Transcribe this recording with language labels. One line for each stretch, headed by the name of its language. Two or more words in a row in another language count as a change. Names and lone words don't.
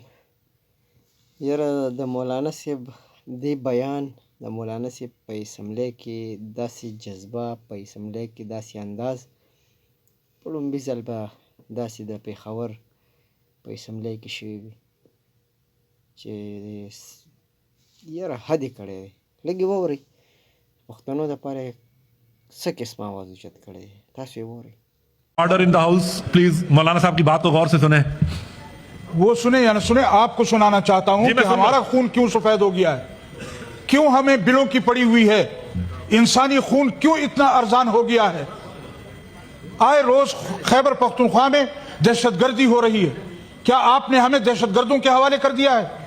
Pashto: یاره د مولانا صاحب دې بیان د مولانا صاحب په اسمبلی کې داسې جذبه، په اسمبلی کې داسې انداز په لومړي ځل به داسې د پېښور په اسمبلی کې شوي وي چې یاره حد یې کړی دی. لږ یې واورئ، پښتنو دپاره یې څه قسم آواز اوچت کړی دی، تاسو یې واورئ.
English: Order in the House.
Urdu: پلیز مولانا صاحب کی بات کو غور سے سنیں. وہ سنیں یا نہ سنیں، آپ کو سنانا چاہتا ہوں کہ ہمارا خون کیوں سفید ہو گیا ہے، کیوں ہمیں بلوں کی پڑی ہوئی ہے، انسانی خون کیوں اتنا ارزان ہو گیا ہے. آئے روز خیبر پختونخوا میں دہشت گردی ہو رہی ہے، کیا آپ نے ہمیں دہشت گردوں کے حوالے کر دیا ہے؟